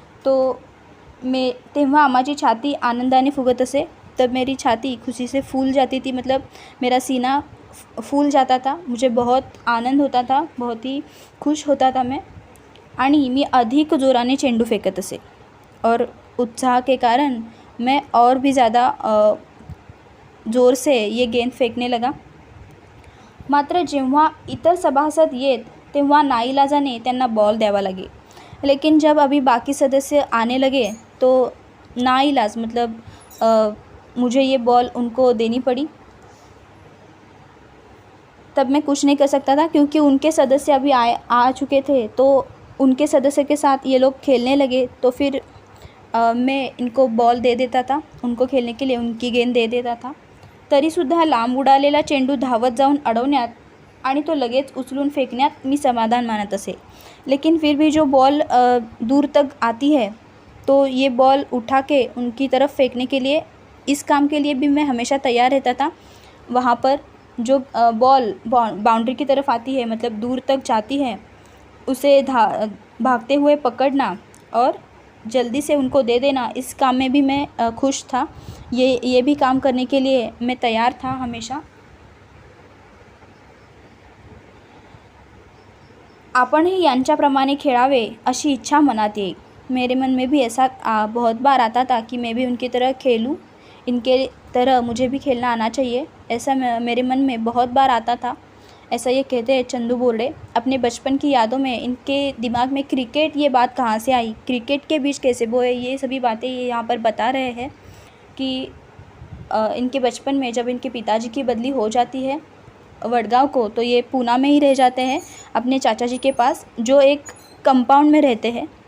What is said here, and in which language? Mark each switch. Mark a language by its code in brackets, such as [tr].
[mr] तो तेव्हा माझी छाती आनंदाने फुगत असे, [hi] तब मेरी छाती खुशी से फूल जाती थी, मतलब मेरा सीना फूल जाता था, मुझे बहुत आनंद होता था, बहुत ही खुश होता था मैं, [mr] आणि मी अधिक जोराने चेंडू फेकत असे [hi] और उत्साह के कारण मैं और भी ज़्यादा ज़ोर से ये गेंद फेकने लगा। [mr] मात्र जेव्हा इतर सभासद येत तेव्हा नाईलाजाने त्यांना बॉल द्यावा लगे, [hi] लेकिन जब अभी बाकी सदस्य आने लगे तो नाइलाज, मतलब मुझे ये बॉल उनको देनी पड़ी। तब मैं कुछ नहीं कर सकता था क्योंकि उनके सदस्य अभी आ चुके थे, तो उनके सदस्य के साथ ये लोग खेलने लगे, तो फिर मैं इनको बॉल दे देता था, उनको खेलने के लिए उनकी गेंद दे देता था। [mr] तरीसुद्धा लांब उडालेला चेंडू धावत जाऊन अडवण्यात आणि तो लगेच उचलून फेकण्यात मी समाधान मानत असे, [hi] लेकिन फिर भी जो बॉल दूर तक आती है तो ये बॉल उठा के उनकी तरफ फेंकने के लिए, इस काम के लिए भी मैं हमेशा तैयार रहता था। वहाँ पर जो बॉल बाउंड्री की तरफ आती है, मतलब दूर तक जाती है, उसे भागते हुए पकड़ना और जल्दी से उनको दे देना, इस काम में भी मैं खुश था। ये भी काम करने के लिए मैं तैयार था हमेशा। [mr] आपणही यांच्याप्रमाणे खेळावे अशी इच्छा मनात येई। [hi] मेरे मन में भी ऐसा बहुत बार आता था कि मैं भी उनकी तरह खेलूं, इनके तरह मुझे भी खेलना आना चाहिए, ऐसा मेरे मन में बहुत बार आता था। ऐसा ये कहते हैं चंदू बोर्डे। अपने बचपन की यादों में इनके दिमाग में क्रिकेट, ये बात कहाँ से आई, क्रिकेट के बीच कैसे बोए, ये सभी बातें ये यहाँ पर बता रहे हैं कि इनके बचपन में जब इनके पिताजी की बदली हो जाती है वडगांव को, तो ये पूना में ही रह जाते हैं अपने चाचा जी के पास, जो एक कंपाउंड में रहते हैं।